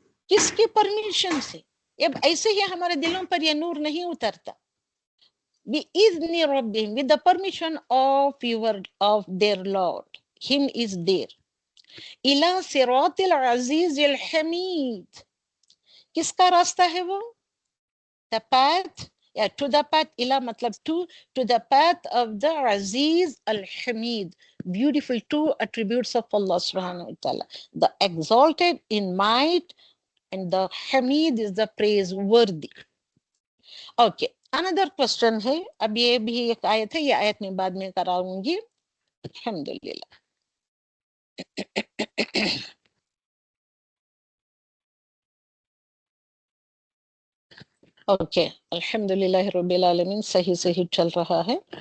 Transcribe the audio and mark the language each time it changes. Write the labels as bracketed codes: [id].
[hi] किसकी परमिशन से? अब ऐसे ही हमारे दिलों पर यह नूर नहीं उतरता, [ar] बिइज़्नि रब्बिहिम, [en] with the permission of their Lord, him is there, [ar] इला सिरातिल अज़ीज़िल हमीद, [hi] किसका रास्ता है वो? [en] the path, या to the path, इला मतलब to the path of the Aziz al-Hamid, beautiful two attributes of Allah subhanahu wa ta'ala, the exalted in might and the Hamid is the praiseworthy. Okay, another question [hi] है, अब ये भी एक आयत है, ये आयत मैं बाद में कराऊंगी, अल्हम्दुलिल्लाह। ओके, अल्हम्दुलिल्लाह रब्बिल आलमीन, सही सही चल रहा है।